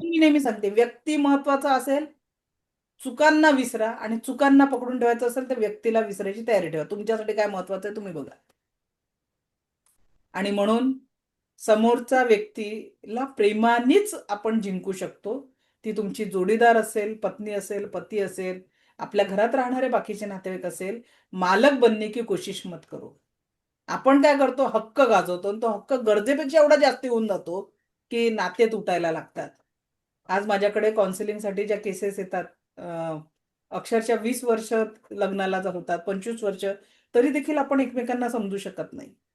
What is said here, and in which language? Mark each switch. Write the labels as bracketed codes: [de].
[mr] मी नेहमी सांगते, व्यक्ती महत्वाचा असेल, चुकांना विसरा, आणि चुकांना पकडून ठेवायचं असेल तर व्यक्तीला विसरायची तयारी ठेवा. तुमच्यासाठी काय महत्वाचं आहे तुम्ही बघा. आणि म्हणून समोरचा व्यक्तीला प्रेमानेच आपण जिंकू शकतो. ती तुमची जोडीदार असेल, पत्नी असेल, पती असेल, आपल्या घरात राहणारे बाकीचे नातेवाईक असेल. [hi] मालक बनने की कोशिश मत करो. [mr] आपण काय करतो, हक्क गाजवतो, आणि तो हक्क गरजेपेक्षा एवढा जास्त होऊन जातो की नाते तुटायला लागतात. आज माझ्याकडे काउन्सिलिंगसाठी ज्या केसेस येतात, अक्षरशः 20 वर्ष लग्नाला होतात, 25 वर्ष, तरी देखील आपण एकमेकांना समजू शकत नाही.